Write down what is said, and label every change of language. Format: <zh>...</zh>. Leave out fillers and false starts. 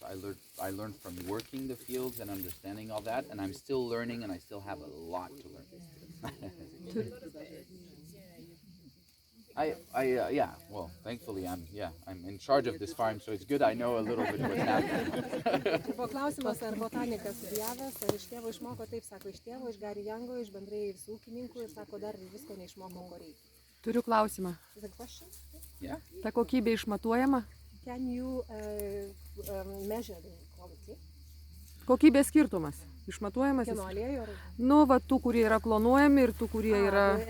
<en>I learned from working the fields and understanding all that. And I'm still learning, and I still have a lot to learn. Well, thankfully I'm in charge of this farm, so it's good I know a little bit what's happening.</en> <lt>Buvo klausimas, ar botanikas studijavęs, ar iš tėvo išmoko, taip sako, iš tėvo, iš Gary Youngo, iš bendrai visų ūkininkų ir sako, dar visko neišmoko, ko reikia. Turiu klausimą.</lt> <en>Is that a question? Yeah.</en> <lt>Ta kokybė išmatuojama?</lt> <en>Can you measure the quality?</en> <lt>Kokybės skirtumas. Išmatuojamas jis? Kieno aliejų? Nu, va, tų, kurie yra klonuojami ir tų, kurie yra</lt>